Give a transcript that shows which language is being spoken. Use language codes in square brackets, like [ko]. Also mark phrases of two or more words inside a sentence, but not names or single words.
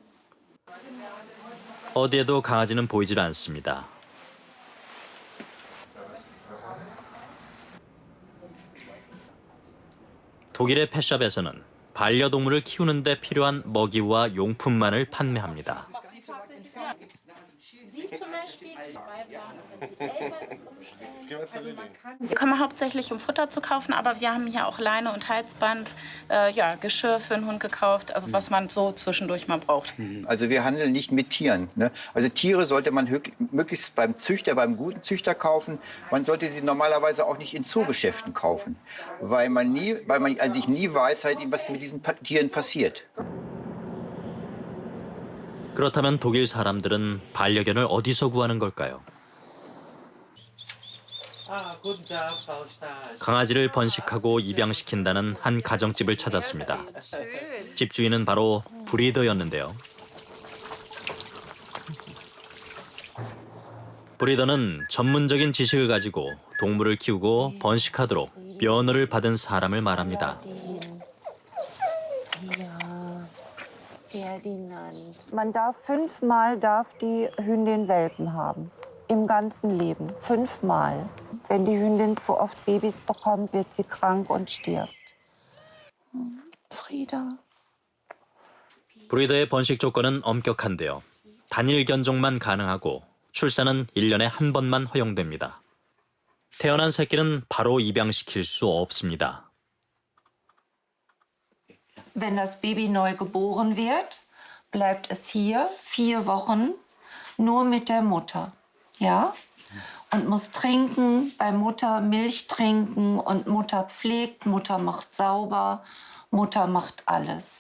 [ko] 어디에도 강아지는 보이질 않습니다. 독일의 펫샵에서는 반려동물을 키우는 데 필요한 먹이와 용품만을 판매합니다. [de] Wir kommen hauptsächlich, um Futter zu kaufen, aber wir haben hier auch Leine und Halsband, Geschirr für den Hund gekauft, also was man so zwischendurch mal braucht. Also wir handeln nicht mit Tieren. Ne? Also Tiere sollte man möglichst beim Züchter, beim guten Züchter kaufen. Man sollte sie normalerweise auch nicht in Zoogeschäften kaufen, weil man an sich nie weiß, was mit diesen Tieren passiert. [ko] 그렇다면 독일 사람들은 반려견을 어디서 구하는 걸까요? 강아지를 번식하고 입양시킨다는 한 가정집을 찾았습니다. 집주인은 바로 브리더였는데요. 브리더는 전문적인 지식을 가지고 동물을 키우고 번식하도록 면허를 받은 사람을 말합니다. [de] Man darf 5-mal darf die Hündin Welpen haben. Im ganzen Leben. 5-mal. Wenn die Hündin zu oft Babys bekommt, wird sie krank und stirbt. Frieda. [ko] 브리더의 번식 조건은 엄격한데요. 단일 견종만 가능하고 출산은 1년에 한 번만 허용됩니다. 태어난 새끼는 바로 입양시킬 수 없습니다. [de] Wenn das Baby neu geboren wird, bleibt es hier 4 Wochen nur mit der Mutter. Ja? Und muss trinken, bei Mutter Milch trinken und Mutter pflegt, Mutter macht sauber, Mutter macht alles.